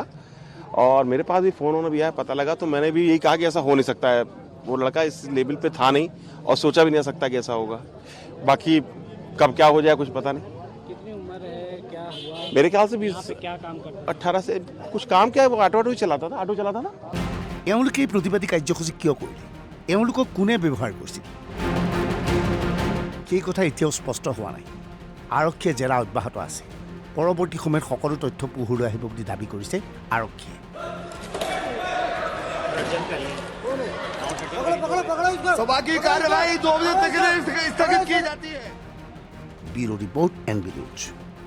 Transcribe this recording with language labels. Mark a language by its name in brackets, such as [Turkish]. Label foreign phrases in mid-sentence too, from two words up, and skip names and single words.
[Hindi] और मेरे पास भी फ़ोन होना भी आया, पता लगा, तो मैंने भी यही कहा कि ऐसा हो नहीं सकता है। वो लड़का इस लेवल पे था नहीं और सोचा भी नहीं सकता कि ऐसा होगा। बाकी कब क्या हो जाए कुछ पता नहीं। कितनी उम्र है, क्या हुआ? मेरे ख्याल से 20 क्या काम करता 18 से कुछ काम किया है। वो ऑटो चलाता था ना। [Assamese] এওঁলোকে এই প্ৰতিবাদী কাৰ্যসূচী কিয় কৰিলে, এওঁলোকক কোনে ব্যৱহাৰ কৰিছিল, সেই কথা এতিয়াও স্পষ্ট হোৱা নাই। আৰক্ষীয়ে জেৰা অব্যাহত আছে। পৰৱৰ্তী সময়ত সকলো তথ্য পোহৰলৈ আহিব বুলি দাবী কৰিছে আৰক্ষীয়ে। [Hindi] बाकी कार्रवाई 2 बजे तक स्थगित की जाती है। [English] bureau report, [Hindi] NB न्यूज।